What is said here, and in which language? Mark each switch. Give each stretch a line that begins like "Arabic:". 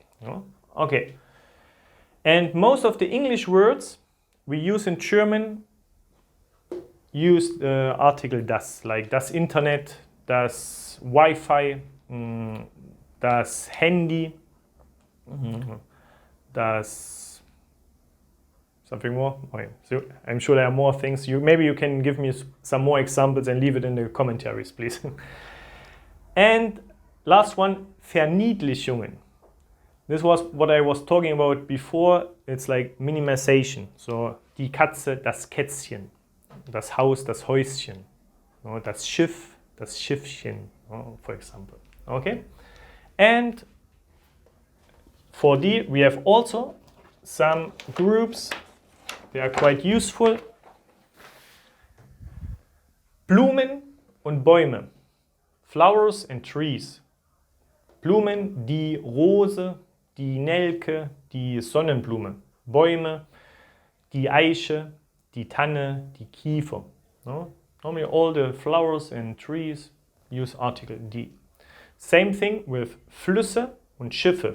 English: No? Okay. And most of the English words we use in German use the article das, like das Internet, das Wi-Fi, das Handy, das something more. Okay, so I'm sure there are more things. Maybe you can give me some more examples and leave it in the commentaries, please. And last one, Verniedlichungen. This was what I was talking about before. It's like minimization.
German: So die Katze, das Kätzchen, das Haus, das Häuschen, no? Das Schiff, das Schiffchen, no?
English: For example. Okay. And for D, we have also some groups. They are quite useful.
German: Blumen und Bäume.
English: Flowers and trees.
German: Blumen, die Rose, die Nelke, die Sonnenblume. Bäume, die Eiche, die Tanne, die Kiefer.
English: No? Normally all the flowers and trees use article die. Same thing with
German: Flüsse und Schiffe.